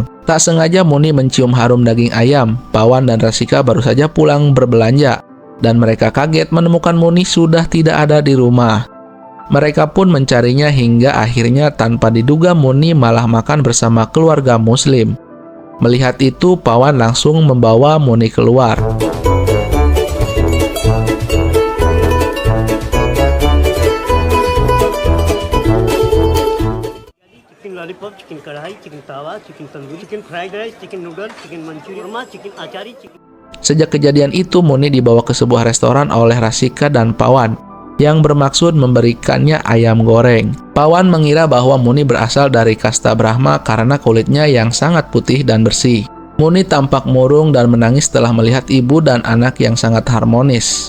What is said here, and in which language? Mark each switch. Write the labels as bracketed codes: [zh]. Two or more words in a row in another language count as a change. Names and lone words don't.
[id] Tak sengaja Muni mencium harum daging ayam. Pawan dan Rasika baru saja pulang berbelanja, dan mereka kaget menemukan Muni sudah tidak ada di rumah. Mereka pun mencarinya hingga akhirnya tanpa diduga Muni malah makan bersama keluarga Muslim. Melihat itu, Pawan langsung membawa Muni keluar. [hi] लॉलीपॉप, चिकन कढ़ाई, चिकन तावा, चिकन तंदूरी, चिकन फ्राइड राइस, चिकन नूडल, चिकन मंचूरियन, चिकन आचारी, चिकन. [id] Sejak kejadian itu, Muni dibawa ke sebuah restoran oleh Rasika dan Pawan yang bermaksud memberikannya ayam goreng. Pawan mengira bahwa Muni berasal dari kasta Brahma karena kulitnya yang sangat putih dan bersih. Muni tampak murung dan menangis setelah melihat ibu dan anak yang sangat harmonis.